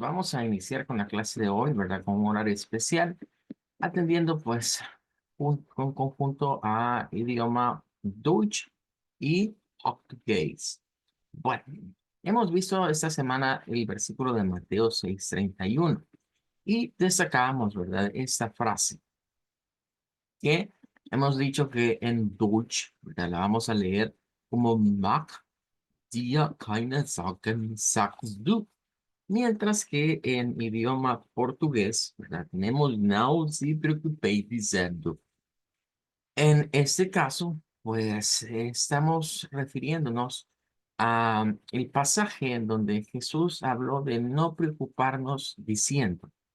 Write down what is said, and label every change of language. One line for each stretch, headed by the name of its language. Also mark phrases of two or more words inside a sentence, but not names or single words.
Spanish: Vamos a iniciar con la clase de hoy, ¿verdad? Con un horario especial, atendiendo pues un conjunto a idioma Deutsch y Portugués. Bueno, hemos visto esta semana el versículo de Mateo 6:31 y destacamos, ¿verdad? Esta frase que hemos dicho que en Deutsch, ¿verdad? La vamos a leer como
German: Mach dir keine Sorgen, sagst du.
Spanish: Mientras que en idioma portugués, ¿verdad? Tenemos
Portuguese: não se preocupe dizendo.
Spanish: En este caso, pues estamos refiriéndonos a el pasaje en donde Jesús habló de no preocuparnos diciendo.